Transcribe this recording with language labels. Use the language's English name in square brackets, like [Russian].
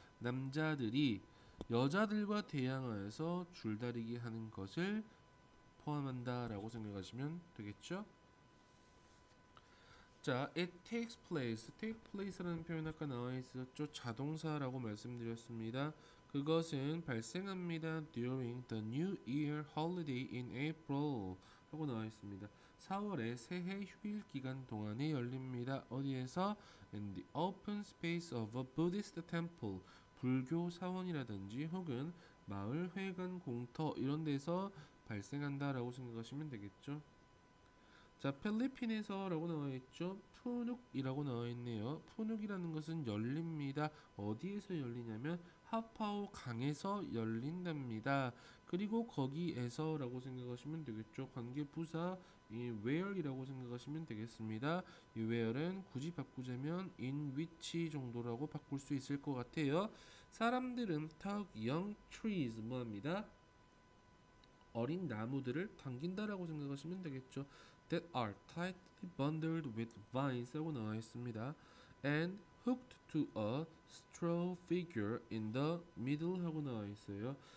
[Korean] 남자들이 여자들과 대항하여서 줄다리기 하는 것을 포함한다라고 생각하시면 되겠죠. [English] 자, it takes place. [Korean] take place라는 표현 아까 나와 있었죠. 자동사라고 말씀드렸습니다. 그것은 발생합니다. [English] during the New Year holiday in April [Korean] 하고 나와 있습니다. 4월에 새해 휴일 기간 동안에 열립니다. 어디에서? [English] In the open space of a Buddhist temple. [Korean] 불교 사원이라든지 혹은 마을 회관 공터 이런 데서 발생한다라고 생각하시면 되겠죠. 자, 필리핀에서라고 나와 있죠. 푸눅이라고 나와 있네요. 푸눅이라는 것은 열립니다. 어디에서 열리냐면 하파오 강에서 열린답니다. 그리고 거기에서라고 생각하시면 되겠죠. 관계 부사 이 where이라고 생각하시면 되겠습니다. 이 where는 굳이 바꾸자면 in which 정도라고 바꿀 수 있을 것 같아요. 사람들은 [English] tug young trees [Korean] 뭐합니다? 어린 나무들을 당긴다라고 생각하시면 되겠죠. [English] That are tightly bundled with vines [Korean] 하고 나와 있습니다. [English] And hooked to a straw figure in the middle [Korean] 하고 나와 있어요.